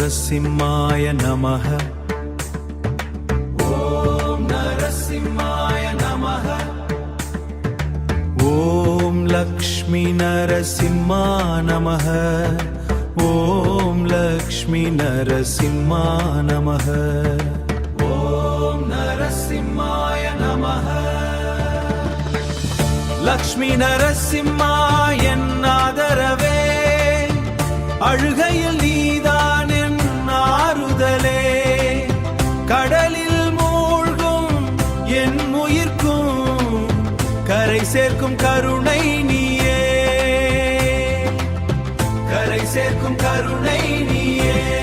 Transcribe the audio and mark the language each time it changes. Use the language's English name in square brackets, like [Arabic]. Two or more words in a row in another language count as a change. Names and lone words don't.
[Sanskrit] नरसिंहाय नमः। ॐ नरसिंहाय नमः। ॐ लक्ष्मी नरसिंहा नमः। ॐ लक्ष्मी नरसिंहा नमः। ॐ नरसिंहाय नमः। [Tamil] லக்ஷ்மி நரசிம்மா என் ஆதரவே, அழுகையில் நீதான் என் ஆறுதலே, கடலில் மூழ்கும் என் உயிர்க்கும் கரை சேர்க்கும் கருணை நீயே, கரை சேர்க்கும் கருணை நீயே.